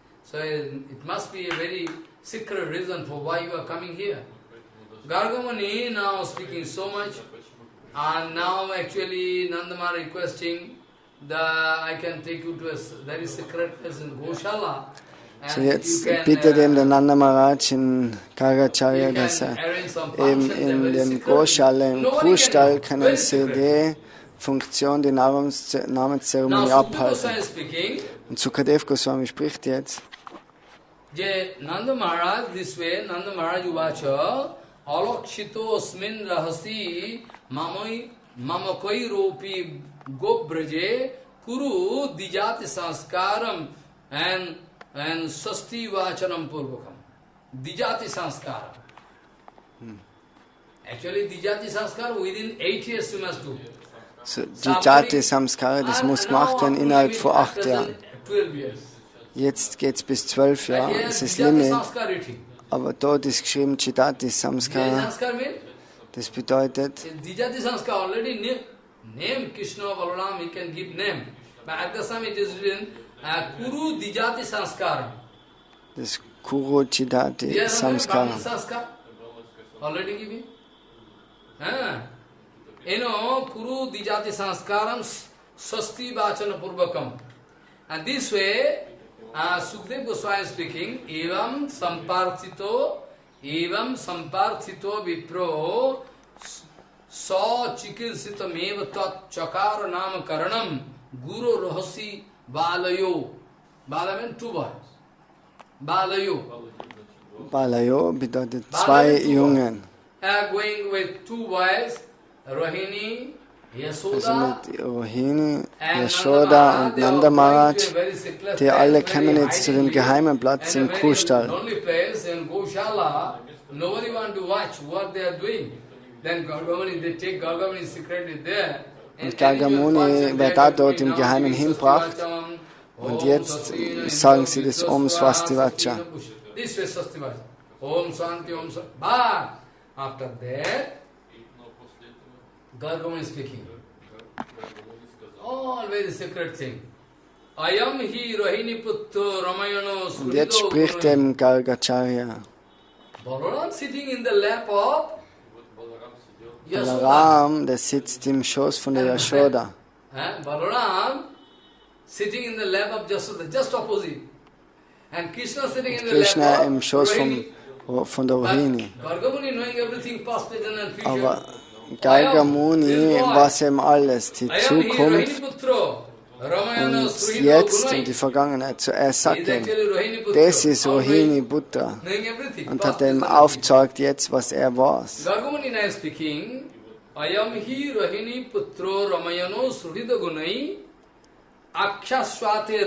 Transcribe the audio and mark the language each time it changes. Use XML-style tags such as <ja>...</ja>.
<en>So, it must be a very secret reason for why you are coming here. Gargamani now speaking so much. And now actually Nanda Maharaj requesting that I can take you to a very secret place in Goshala.</en> <de>So jetzt bittet ihm der Nanda Maharaj in Karacharya, dass eben in dem Goshala, im Kuhstall, können sie die Funktion, die Namenszeremonie abhalten. Und Sukadev Goswami spricht jetzt.</de> <sa>Nanda Maharaj,</sa> <en>this way,</en> <sa>Nanda Maharaj Uvacha, Alakshito Asmin Rahasi Mamakoi Ropi Gobraje Kuru Dijati Sanskaram and Sasti Vachanam Purvakam. Dijati Sanskaram.</sa> <en>Actually, Dijati Sanskar within 8 years you must do.</en> <de>So, Dijati Samskara, das muss gemacht werden innerhalb von 8 Jahren. Jetzt geht es bis 12 Jahre, das ist Limit. Aber dort ist geschrieben Chidati Samskara. Das bedeutet,</de> <en>Dijati Sanskar already name Krishna Balaram, he can give name. But at the time it is written Kuru Dijati Sanskara.</en> <sa>Das Kuru Chidati Samskara.</sa> <en>Already given? You know,</en> <sa>Kuru Dijati Sanskaram Sasti Vachana Purvakam.</sa> <en>And this way, Sukadeva Goswami speaking,</en> <sa>Evam Samparthito evam samparthito vipro sa chikilsitamev tat chakara nama karanam guru rahasi balayo.</sa> <en>Bala means two boys. Balayo.</en> <de>Balayo bedeutet zwei Jungen.</de> <en>Going with two boys, Rohini,</en> <de>Also Yashoda, mit Rohini, Yashoda und Nanda Maharaj, die alle kommen jetzt zu dem geheimen Platz im Kuhstall.</de> <en>lonely place in Goshala. Nobody want to watch what they are doing. Then Gargamuni, they take Gargamuni secretly there.</en> <de>Und Gargamuni wird da dort im Geheimen hingebracht. Und jetzt sagen sie das Om Swastivacha.</de> <en>This is Swastivacha. Om Santi, Om Santi. But after that, Gargamuni is speaking. All very secret thing.</en> <sa>Ayam hi Rohini Putto Ramayano</sa> <de>Und jetzt spricht dem Gargacharya.</de> <en>Balaram sitting in the lap of Yashoda.</en> <de>Balaram, der sitzt im Schoß von der Yashoda.</de> <en>Balaram sitting in the lap of Yashoda, just opposite. And Krishna sitting in the Krishna lap</en> <de>im</de> <en>of</en> <de>Schoß</de> <en>Rohini.</en> <de>von der Rohini.</de> <en>Gargamuni knowing everything past, present and future.</en> <de>Aber Gargamuni weiß eben alles, die Zukunft und jetzt und die Vergangenheit. So er sagt ihm, das ist Rohini Putra und hat ihm aufgezeigt jetzt, was er weiß.</de> <sa>Gargamuni</sa> <en>now speaking,</en> <sa>Ayam hi Rohini Putro Ramayano Srida Gunai Akshaswate</sa>